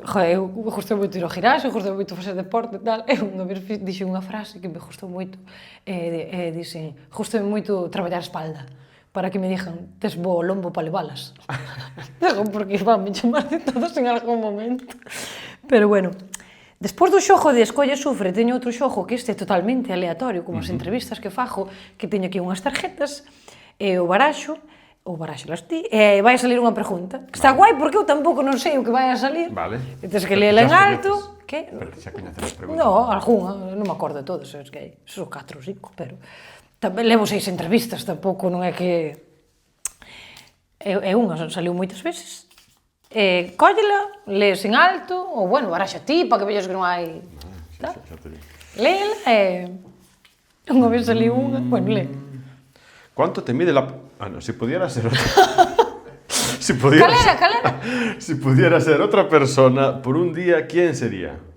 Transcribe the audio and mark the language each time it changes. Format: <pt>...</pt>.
<gl>Eu gostei moito ir ao ginasio, gostei moito facer deporte e tal. Eu unha vez dixen unha frase que me gostou moito. Dixen, gostei moito traballar a espalda para que me dixan, tes bo lombo para levalas. Porque van me chamar de todos en algún momento. Pero bueno, despois do xogo de Escolle Sufre, teño outro xogo que este é totalmente aleatorio, como as entrevistas que fago, que teño aquí unhas tarjetas, e o baraxo las ti, e vai a salir unha pregunta. Que está guai porque eu tampouco non sei o que vai a salir. Vale. E tens que lela en alto. Que? Pero xa coñeces as preguntas. No, algunha, non me acordo de todos, es que son 4 ou 5, pero tamén levo 6 entrevistas, tampouco non é que... É unha, saliu moitas veces. Cóllela, lees en alto, ou bueno, baraxa ti, para que vexas que non hai... Xa te digo. Léela e... Unha vez saliu unha, bueno, lee.</gl> <es>¿Cuánto te mide la... Ah, no, si pudiera ser otra... si pudiera Calera. Si pudiera ser otra persona por un día, ¿quién sería?</es>